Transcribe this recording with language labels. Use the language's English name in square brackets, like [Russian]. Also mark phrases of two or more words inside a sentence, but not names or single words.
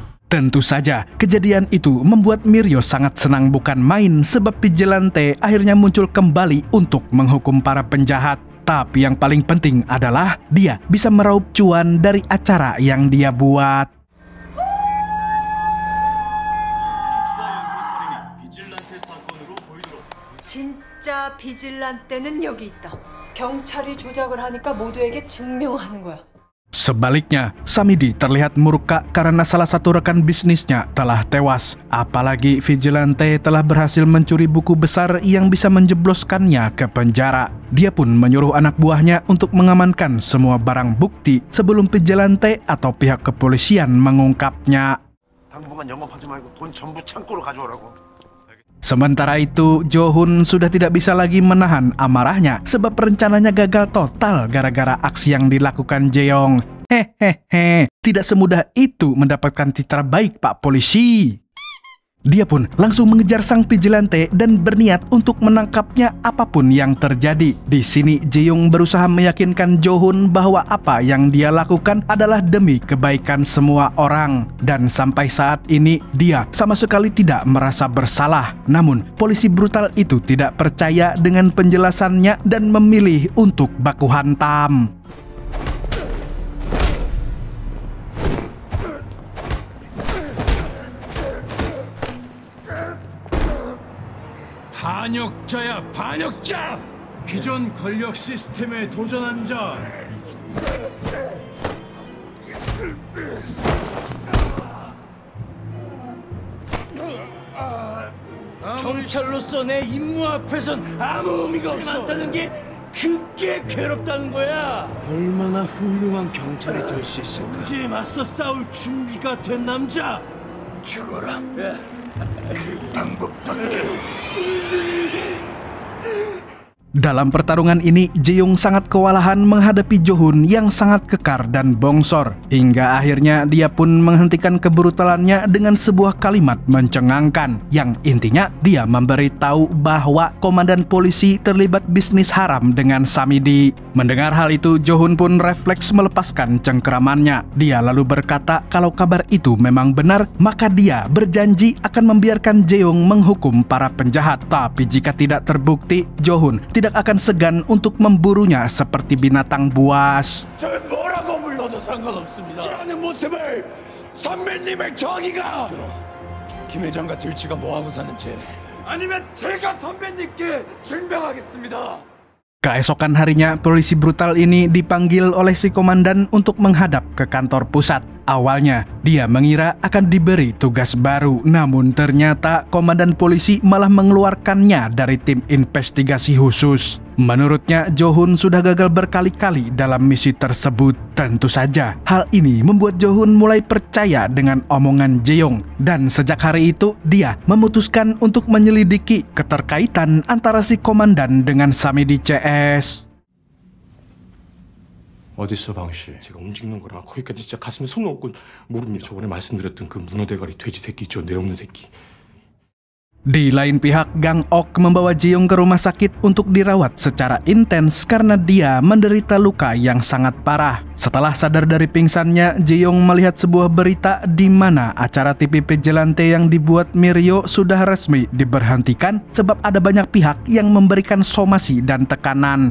[Indonesian] Tentu saja, kejadian itu membuat Mirio sangat senang bukan main sebab Vigilante akhirnya muncul kembali untuk menghukum para penjahat. Tapi yang paling penting adalah dia bisa meraup cuan dari acara yang dia buat. [Korean] 진짜 비질란테는 여기 있다. 경찰이 조작을 하니까 모두에게 증명하는 거야. [Indonesian] Sebaliknya, Samidi terlihat murka karena salah satu rekan bisnisnya telah tewas. Apalagi Vigilante telah berhasil mencuri buku besar yang bisa menjebloskannya ke penjara. Dia pun menyuruh anak buahnya untuk mengamankan semua barang bukti sebelum Vigilante atau pihak kepolisian mengungkapnya. [Korean] 당분간 영업하지 말고 돈 전부 창고로 가져오라고. [Indonesian] Sementara itu, Jo-hun sudah tidak bisa lagi menahan amarahnya sebab rencananya gagal total gara-gara aksi yang dilakukan Jeong. Hehehe, tidak semudah itu mendapatkan citra baik Pak Polisi. Dia pun langsung mengejar sang Vigilante dan berniat untuk menangkapnya apapun yang terjadi. Di sini Jeong berusaha meyakinkan Jo-hun bahwa apa yang dia lakukan adalah demi kebaikan semua orang. Dan sampai saat ini dia sama sekali tidak merasa bersalah. Namun polisi brutal itu tidak percaya dengan penjelasannya dan memilih untuk baku hantam. [Korean] 반역자야, 반역자! 기존 권력 시스템에 도전한 자. 경찰로서 내 임무 앞에선 아무 의미가 없었다는 게 그게 괴롭다는 거야. 얼마나 훌륭한 경찰이 될 수 있을까? 문제에 맞서 싸울 준비가 된 남자. 죽어라. [Indonesian] Dalam pertarungan ini, Jeong sangat kewalahan menghadapi Jo-hun yang sangat kekar dan bongsor. Hingga akhirnya dia pun menghentikan kebrutalannya dengan sebuah kalimat mencengangkan. Yang intinya dia memberitahu bahwa komandan polisi terlibat bisnis haram dengan Samidi. Mendengar hal itu, Jo-hun pun refleks melepaskan cengkeramannya. Dia lalu berkata kalau kabar itu memang benar, maka dia berjanji akan membiarkan Jeong menghukum para penjahat. Tapi jika tidak terbukti, Jo-hun tidak akan segan untuk memburunya seperti binatang buas. [Korean] 저 뭐라고 불러도 상관없습니다. 하는 모습을 선배님의 정의가 김 회장과 들쥐가 뭐하고 사는지 아니면 제가 선배님께 증명하겠습니다. [Indonesian] Keesokan harinya, polisi brutal ini dipanggil oleh si komandan untuk menghadap ke kantor pusat. Awalnya, dia mengira akan diberi tugas baru, namun ternyata komandan polisi malah mengeluarkannya dari tim investigasi khusus. Menurutnya, Jo-hun sudah gagal berkali-kali dalam misi tersebut. Tentu saja, hal ini membuat Jo-hun mulai percaya dengan omongan Jeong. Dan sejak hari itu, dia memutuskan untuk menyelidiki keterkaitan antara si komandan dengan Samidi CS. [Korean] 어딨어 방씨? 제가 움직이는 거라 거기까지 진짜 가슴에 손 얹고 모릅니다. 저번에 말씀드렸던 그 문어대가리 돼지 새끼 있죠? 뇌 없는 새끼. [Indonesian] Di lain pihak, Gang Ok membawa Jeong ke rumah sakit untuk dirawat secara intens karena dia menderita luka yang sangat parah. Setelah sadar dari pingsannya, Jeong melihat sebuah berita di mana acara TV Vigilante yang dibuat Mirio sudah resmi diberhentikan sebab ada banyak pihak yang memberikan somasi dan tekanan.